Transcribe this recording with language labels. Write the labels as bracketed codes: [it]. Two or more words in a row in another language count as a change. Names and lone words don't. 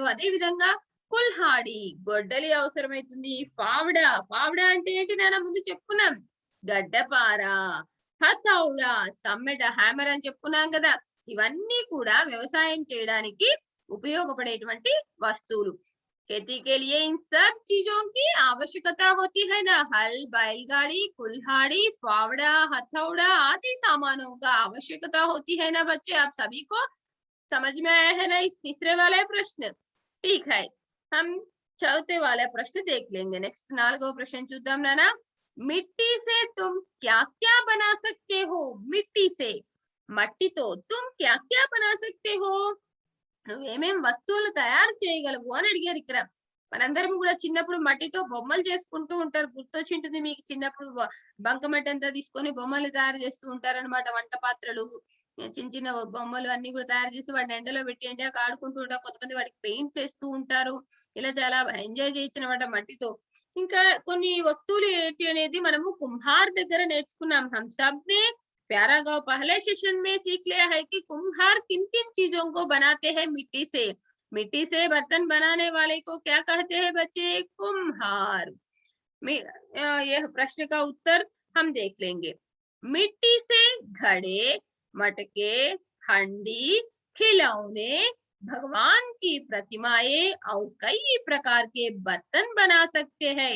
[te] అదే విధంగా కుల్హాడి, గొడ్డలి అవసరమైతుంది. ఫావడా, ఫావడా అంటే ఏంటి నాన్న ముందు చెప్పుకున్నాం. గడ్డపార, హథౌడా, సమ్మెట, హ్యామర్ అని చెప్పుకున్నాం కదా! ఇవన్నీ కూడా వ్యవసాయం చేయడానికి ఉపయోగపడేటువంటి వస్తువులు. [hi] खेती के लिए इन सब चीजों की आवश्यकता होती है ना. हल, बैलगाड़ी, कुल्हाड़ी, फावड़ा, हथौड़ा आदि सामानों का आवश्यकता होती है ना बच्चे. आप सभी को समझ में आया है ना इस तीसरे वाला प्रश्न? ठीक है. हम चौथे वाला प्रश्न देख लेंगे. [te] नेक्स्ट 4వ प्रश्न చూద్దాం నాన్న. [hi] मिट्टी से तुम क्या-क्या बना सकते हो? मिट्टी से, మట్టితో तुम क्या-क्या बना सकते हो? [te] నువ్వేమేం వస్తువులు తయారు చేయగలవు అని అడిగారు ఇక్కడ. మనందరం కూడా చిన్నప్పుడు మట్టితో బొమ్మలు చేసుకుంటూ ఉంటారు. గుర్తొచ్చింటుంది మీకు చిన్నప్పుడు బంకమట్టి అంతా తీసుకొని బొమ్మలు తయారు చేస్తూ ఉంటారన్నమాట. వంట పాత్రలు, చిన్న చిన్న బొమ్మలు అన్నీ కూడా తయారు చేసి వాటిని ఎండలో పెట్టి ఎండాక ఆడుకుంటూ ఉంటారు. కొంతమంది వాటికి పెయింట్స్ ఏస్తూ ఉంటారు. ఇలా చాలా ఎంజాయ్ చేయొచ్చనమాట మట్టితో. ఇంకా కొన్ని వస్తువులు ఏంటి అనేది మనము కుమ్హార్ దగ్గర నేర్చుకున్నాం. [hi] हम सब ने प्यारा गाँव पहले सेशन में सीख लिया है कि कुम्हार किन-किन चीजों को बनाते हैं मिट्टी से. मिट्टी से बर्तन बनाने वाले को क्या कहते हैं बच्चे? कुम्हार। यह प्रश्न का उत्तर हम देख लेंगे। मिट्टी से घड़े, मटके, हंडी, खिलौने, भगवान की प्रतिमाएं और कई प्रकार के बर्तन बना सकते हैं।